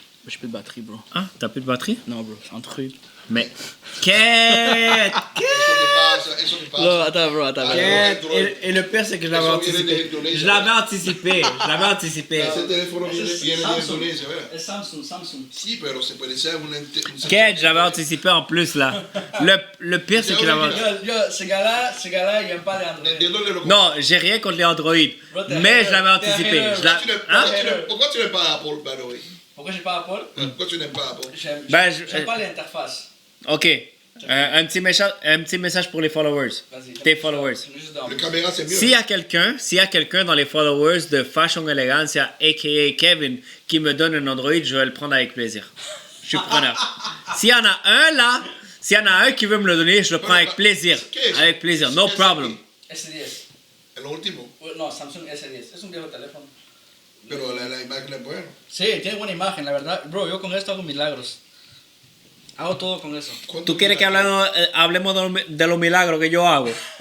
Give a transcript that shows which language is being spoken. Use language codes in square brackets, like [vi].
[fr] J'ai plus de batterie, bro. Ah, t'as plus de batterie? Non, bro, c'est un truc. Mais. Quête! [es] Eso que [fr] Non, [es] pasa. [fr] attends, bro, attends. Ah, Quête! [es] Android. [fr] Et le pire, c'est que je l'avais [es] Eso viene de [fr] anticipé. [es] Indonesia. [fr] Je l'avais anticipé. Je l'avais anticipé. [es] Ese teléfono viene de Indonesia, ¿verdad? Es Samsung. Sí, pero se puede ser un... [fr] Quête, j'avais anticipé en plus, là. Le pire, c'est que je l'avais. Ce gars-là, il aime pas les Android. [es] ¿De dónde lo [fr] Non, j'ai rien contre les Android. Mais je l'avais anticipé. Je l'a- Hein? Pourquoi tu n'aimes pas Apple, [en] by the way? [fr] Pourquoi j'ai pas Apple? Pourquoi tu n'aimes pas Apple? Ben, J'aime pas l'interface. Ok. Un petit message pour les followers. Vas-y. Tes followers. Le caméra, c'est mieux. S'il y a quelqu'un dans les followers de Fashion Elegancia, a.k.a. Kevin, qui me donne un Android, je vais le prendre avec plaisir. Je suis preneur. S'il y en a un là, s'il y en a un qui veut me le donner, je le prends avec plaisir. Avec plaisir, [en] no problem. [es] S10. El último. No, Samsung S10. Es un viejo teléfono. Pero la imagen es buena. Sí, tiene buena imagen, la verdad. Bro, yo con esto hago milagros. Hago todo con eso. ¿Tú quieres que hablemos de los milagros que yo hago?